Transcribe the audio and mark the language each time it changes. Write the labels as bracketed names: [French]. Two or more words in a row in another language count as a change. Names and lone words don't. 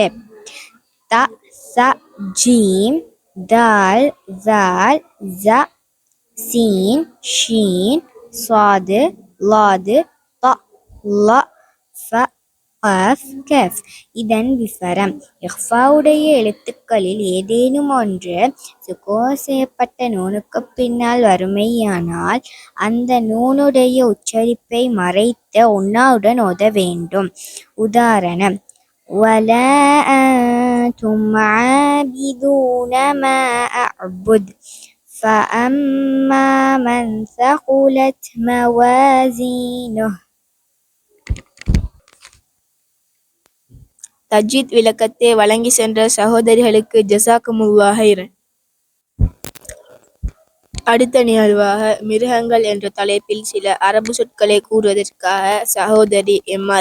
[Arabic] تاء، ثاء، جيم، دال، ذال، زاي، سين، شين، صاد، ضاد، طاء، ظاء، فاء، قاف، كاف. [Tamil] இதன் விவரம். இஹ்ஃபாவுடைய எழுத்துக்களில் ஏதேனும் ஒன்று சுகூன் செய்யப்பட்ட நூனுக்கு பின்னால் வருமையானால் அந்த நூனுடைய உச்சரிப்பை மறைத்து உன்னாவுடன் ஓத வேண்டும். உதாரணம், [Arabic] وَلَا أَنْتُمْ عَابِدُونَ مَا أَعْبُدُ فأما من ثقلت موازينه [Tamil] தஜ்வீத் விளக்கத்தை வழங்கி சென்ற சகோதரிகளுக்கு [Arabic] جزاكم الله خيرا. [Tamil] அடுத்த நிகழ்வாக மிருகங்கள் என்ற தலைப்பில் சில அரபு சொற்களை கூறுவதற்காக சகோதரி எம்.ஆர்.